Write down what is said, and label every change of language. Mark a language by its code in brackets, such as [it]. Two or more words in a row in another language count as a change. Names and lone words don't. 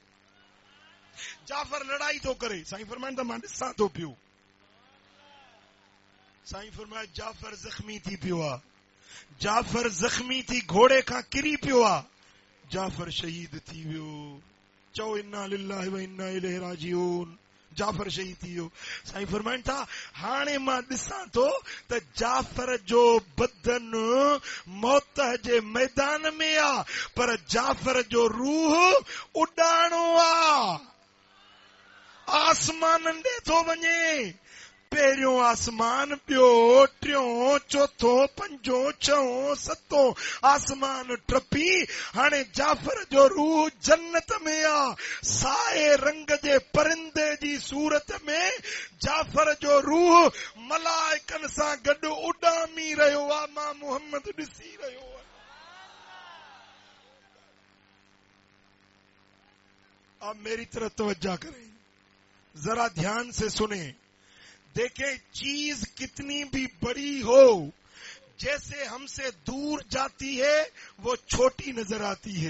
[sd] जाफर लड़ाई थो करे। साईं फरमाइनि था मां ॾिसां थो पियो। साईं फरमाए जाफर ज़ख्मी थी पियो आहे। जाफर ज़ख्मी थी घोड़े खां किरी पियो आहे। जाफर शहीद थी वियो। चओ [ar] إنا لله وإنا إليه راجعون. [sd] जाफर शहीद थी वियो। साईं फरमाइनि था हाणे मां ॾिसां थो त जाफर जो बदन मौत जे मैदान में आ, पर जाफर जो रूह उॾाणो आ, आसमाननि ॾे थो वञे। पहिरियों आसमान, ॿियो, टियों, चोथों, पंजों, छहों, सतों आसमान टपी हाणे जाफर जो रूह जन्नत में आ। साए रंग जे परिंदे जी सूरत में जाफर जो रूह मलाइकनि सां गॾु उॾामी रहियो आ। मां मोहम्मद ॾिसी रहियो आहियां। [hi] अब मेरी तरफ तवज्जो करें, जरा ध्यान से सुने। देखें चीज कितनी भी बड़ी हो, जैसे हमसे दूर जाती है वो छोटी नजर आती है।